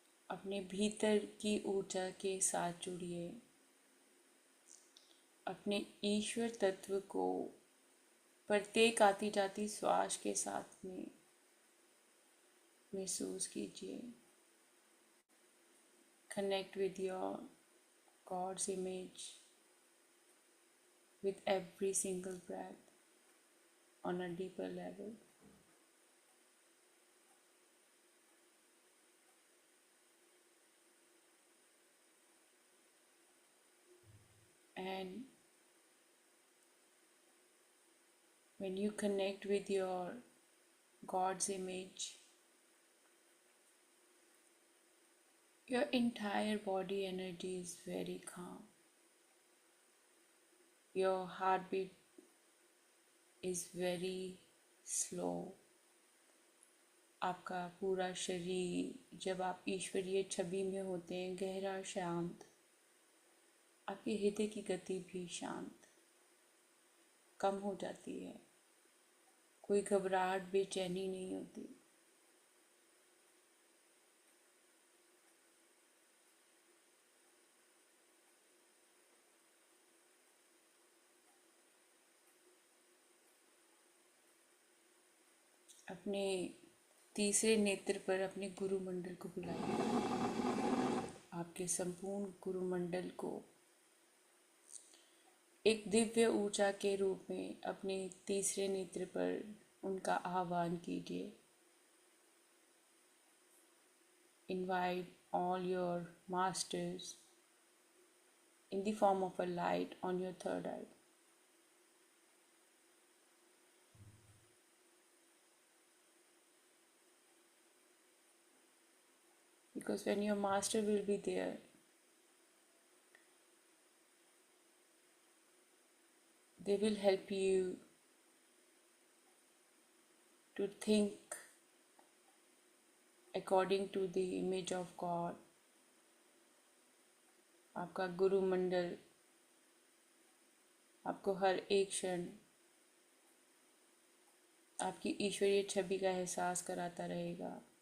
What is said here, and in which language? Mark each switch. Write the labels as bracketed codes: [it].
[hi] अपने भीतर की ऊर्जा के साथ जुड़िए। अपने ईश्वर तत्व को प्रत्येक आती जाती श्वास के साथ में महसूस कीजिए। [en] Connect with your God's image with every single breath on a deeper level. And when you connect with your God's image, your entire body energy is very calm. Your heartbeat is very slow. [hi] आपका पूरा शरीर जब आप ईश्वरीय छवि में होते हैं गहरा, शांत। आपके हृदय की गति भी शांत कम हो जाती है। कोई घबराहट, बेचैनी नहीं होती। अपने तीसरे नेत्र पर अपने गुरुमंडल को बुलाइए। आपके संपूर्ण गुरुमंडल को एक दिव्य ऊर्जा के रूप में अपने तीसरे नेत्र पर उनका आह्वान कीजिए। [en] Invite all your masters in the form of a light on your third eye. Because when your master will be there, they will help you to think according to the image of God. [hi] आपका गुरु मंडल आपको हर एक क्षण आपकी ईश्वरीय छवि का एहसास कराता रहेगा।